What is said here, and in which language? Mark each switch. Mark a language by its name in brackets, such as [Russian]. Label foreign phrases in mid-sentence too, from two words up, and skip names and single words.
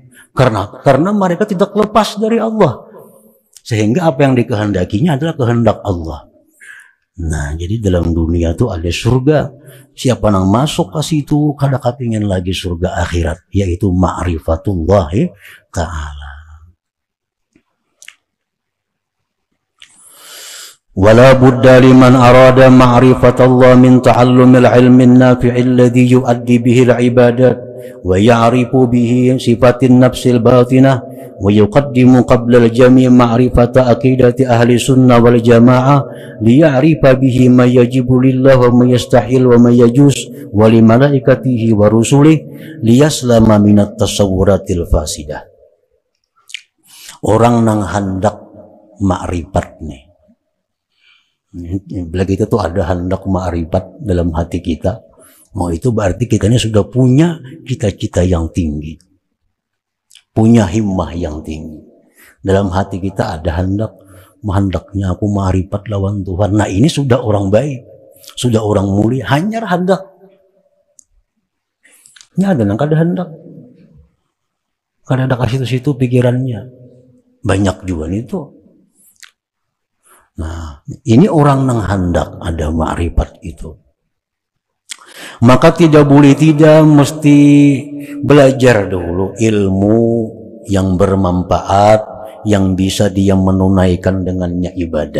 [Indonesian] Karena mereka tidak lepas dari Allah. Sehingga apa yang dikehendakinya adalah kehendak Allah. [Banjar] Nah, jadi dalam dunia itu ada surga. Siapa yang masuk ke situ, kada kepingin lagi surga akhirat, yaitu [Arabic] معرفة الله تعالى. ولا بد لمن أراد معرفة الله من تعلم العلم النافع الذي يؤدي به العبادات ويعرف به صفات النفس الباطنة ويقدم قبل الجميع معرفة عقيدة أهل السنة والجماعة ليعرف به ما يجب لله وما يستحيل وما يجوز ولملائكته ورسله ليسلم من التصورات الفاسدة. [Banjar] Orang nang hendak ma'rifat nih. [Indonesian] Bila kita tuh ada hendak ma'rifat dalam hati kita, oh itu berarti kita ini sudah punya cita-cita yang tinggi, punya himmah yang tinggi. [Banjar] Dalam hati kita ada hendaknya aku ma'rifat lawan Tuhan. [Indonesian] Nah, ini sudah orang baik, sudah orang mulia. [Banjar] Hanya hendak. Ini ada nang kada hendak, kada ada kasih situ pikirannya. Banyak juga itu. [Indonesian] Nah, ini orang yang hendak ada ma'rifat itu. Maka tidak boleh tidak, mesti belajar dulu ilmu yang bermanfaat, yang bisa dia menunaikan dengannya ibadat.